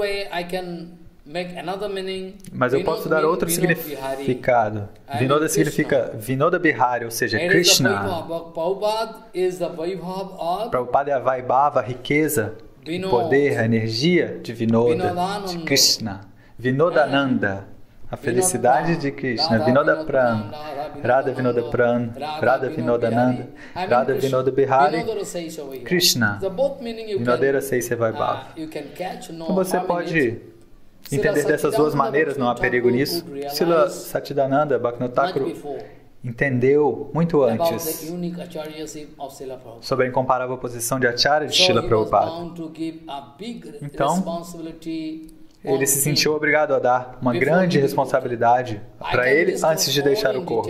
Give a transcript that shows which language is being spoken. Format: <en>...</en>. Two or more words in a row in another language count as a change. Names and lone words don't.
<pt>Mas eu posso dar outro significado. Vinoda significa Vinoda Bihari, ou seja, Krishna. Prabhupada é a Vaibhava, a riqueza, o poder, a energia de Vinoda, de Krishna. Vinodananda, a felicidade de Krishna. Vinoda Pran, Radha Vinoda Pran, Radha Vinodananda, Radha Vinoda Bihari, Krishna.</pt> <bn>বিনোদের সেই সে বৈভব.</bn> <pt>Então você pode entender dessas duas maneiras, não há perigo nisso. Srila Satchidananda Bhaktivinoda Thakur entendeu muito antes sobre a incomparável posição de Acharya de Srila Prabhupada. Então, ele se sentiu obrigado a dar uma grande responsabilidade para ele antes de deixar o corpo.</pt>